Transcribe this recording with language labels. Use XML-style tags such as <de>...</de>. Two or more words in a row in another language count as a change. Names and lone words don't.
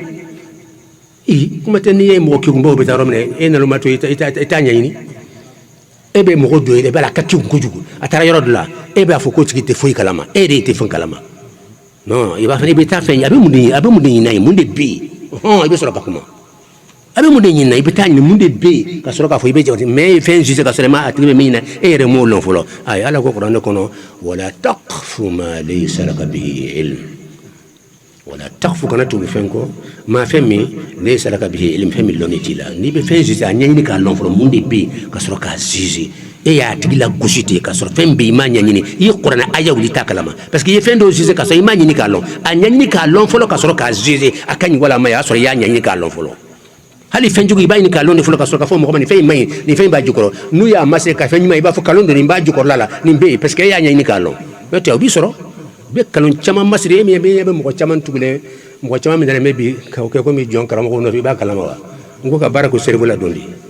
<bm>kuma tɛ n'i ye mɔgɔ kegunbaw bɛ taa yɔrɔ min na e nan'o ma to i t'a ɲɛɲini e bɛ mɔgɔ dɔ ye i b'a la a ka kegun kojugu a taara yɔrɔ dɔ la e b'a fɔ ko tigi tɛ foyi kalama e de tɛ fɛn kalama non i b'a fɔ i bɛ taa fɛn ye a bɛ mun de ɲini a ye mun de bɛ yen i bɛ sɔrɔ ka kuma a bɛ mun de ɲini i bɛ taa ɲini mun de bɛ yen ka sɔrɔ k'a fɔ i bɛ jate mais fɛn jugé ka sɔrɔ a tigi bɛ min na e yɛrɛ m'o lɔn fɔlɔ ayi ala ko kuranɛ kɔnɔ</bm> <ar>ولا تقف ما ليس لك به علم ولا تقف</ar> <bm>kana tugu fɛn kɔ maa fɛn min</bm> <ar>ليس لك به علم</ar> <bm>fɛn min lɔnni t'i la n'i bɛ fɛn jugé a ɲɛɲini k'a lɔn fɔlɔ mun de bɛ yen ka sɔrɔ k'a jugé e y'a tigi la gosi ten ka sɔrɔ fɛn bɛ yen i m'a ɲɛɲini i ye kuranɛ aya wuli t'a kalama</bm> <fr>parce que</fr> <bm>i ye fɛn dɔw jugé ka sɔrɔ i m'a ɲini k'a lɔn a ɲɛɲini k'a lɔn fɔlɔ ka sɔrɔ k'a jugé a ka ɲi wala a ma ɲi a y'a sɔrɔ i y'a ɲɛɲini k'a lɔn fɔlɔ hali fɛn jugu i b'a ɲini k'a lɔn de fɔlɔ ka sɔrɔ k'a fɔ mɔgɔ ma nin fɛn in ma ɲi nin fɛn in b'a jukɔrɔ n'u y'a masé ka fɛn ɲuman i b'a fɔ kalon don nin b'a jukɔrɔla la nin bɛ yen</bm> <fr>parce que</fr> <bm>e y'a ɲɛɲini k'a lɔn n'o tɛ o b'i sɔrɔ i bɛ kalon caman masiri e min bɛ mɔgɔ caman tugulen mɔgɔ caman min danen bɛ bi k'o kɛ komi jɔn karamɔgɔw nɔfɛ i b'a kalama wa n ko ka baara k'o cerveau la dɔn de</bm>